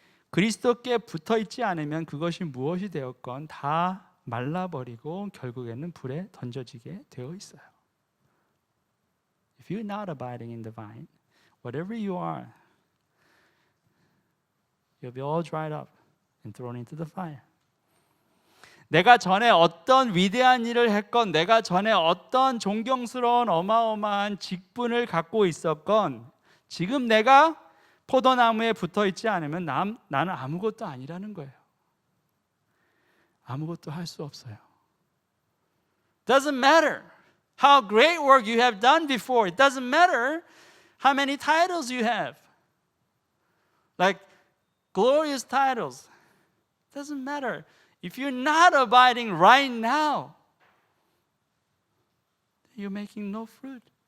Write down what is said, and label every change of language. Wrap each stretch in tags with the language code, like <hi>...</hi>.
<ko>그리스도께 붙어 있지 않으면 그것이 무엇이 되었건 다 말라버리고 결국에는 불에 던져지게 되어 있어요.</ko> <en>If you're not abiding in the vine, whatever you are, you'll be all dried up. and thrown into the fire.</en> <ko>내가 전에 어떤 위대한 일을 했건, 내가 전에 어떤 존경스러운 어마어마한 직분을 갖고 있었건, 지금 내가 포도나무에 붙어 있지 않으면 나는 아무것도 아니라는 거예요. 아무것도 할 수 없어요.</ko> <en>Doesn't matter how great work you have done before. It doesn't matter how many titles you have. Like glorious titles. Doesn't matter. If you're not abiding right now, you're making no fruit.</en>